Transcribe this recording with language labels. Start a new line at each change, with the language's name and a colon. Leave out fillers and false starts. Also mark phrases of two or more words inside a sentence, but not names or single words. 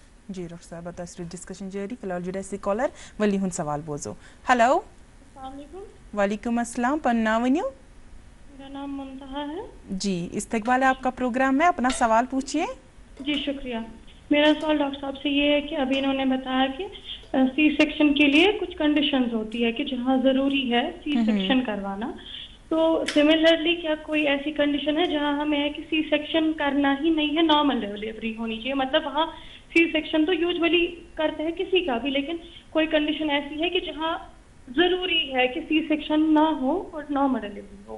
Kashmiri: جی ڈاکٹر صاحبہ تۄہہِ سۭتۍ ڈِسکشن جٲری فِلحال جُڑِ اَسہِ کالر ؤلی ہُنٛد سوال بوزو ہیلو
Arabic: وعلیکم السلام
Kashmiri: پَنُن ناو ؤنِو
Hindi: मेरा नाम मुंतहा है जी इस्तकबाल है आपका प्रोग्राम में अपना सवाल पूछिए जी शुक्रिया मेरा सवाल डॉक्टर साहब से ये है कि अभी इन्होंने बताया कि
English: C section
Hindi: के लिए कुछ कंडीशंस होती है कि जहाँ ज़रूरी है
English: C section
Hindi: करवाना तो सिमिलरली क्या कोई ऐसी कंडीशन है जहाँ हमें है कि
English: C section
Hindi: करना ही नहीं है
English: normal delivery
Hindi: होनी चाहिए मतलब वहाँ
English: C section
Hindi: तो यूजुअली करते हैं किसी का भी लेकिन कोई कंडीशन ऐसी है कि जहाँ ज़रूरी है कि
English: C section
Hindi: ना हो और
English: normal delivery
Hindi: हो